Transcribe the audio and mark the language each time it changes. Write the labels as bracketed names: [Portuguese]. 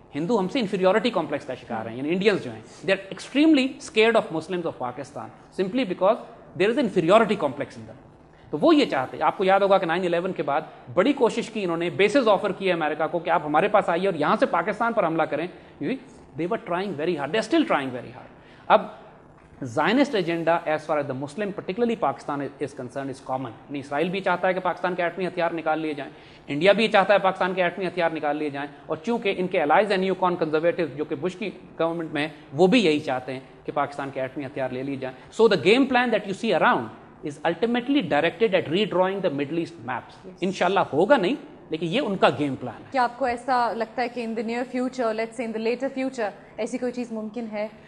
[Urdu] ہندو ہم سے inferiority complex کا شکار ہیں. یعنی انڈینز جو ہیں [English] They are extremely scared of Muslims of Pakistan simply because there is inferiority complex in them. [Urdu] تو وہ یہ چاہتے ہیں. آپ کو یاد ہوگا کہ 9/11 کے بعد بڑی کوشش کی انہوں نے, بیسز آفر کیے امریکہ کو کہ آپ ہمارے پاس آئیے اور یہاں سے پاکستان پر حملہ کریں. [English] They were trying very hard, they are still trying very hard. اب Zionist agenda as far as the Muslim, particularly Pakistan is concerned, is common. [Urdu] اسرائیل بھی چاہتا ہے کہ پاکستان کے ایٹمی ہتھیار نکال لیے جائیں, انڈیا بھی چاہتا ہے پاکستان کے ایٹمی ہتھیار نکال لیے جائیں, اور چونکہ ان کے الائز ہیں نیو کان کنزرویٹو جو کہ بش کی گورنمنٹ میں, وہ بھی یہی چاہتے ہیں کہ پاکستان کے ایٹمی ہتھیار لے لیے جائیں. [English] So the game plan that you see around is ultimately directed at redrawing the Middle East maps. [Urdu] انشاءاللہ ہوگا نہیں, لیکن یہ ان کا گیم پلان ہے. کیا آپ کو ایسا لگتا ہے کہ [English] in the near future, let's say in the later future, [Urdu] ایسی کوئی چیز ممکن ہے؟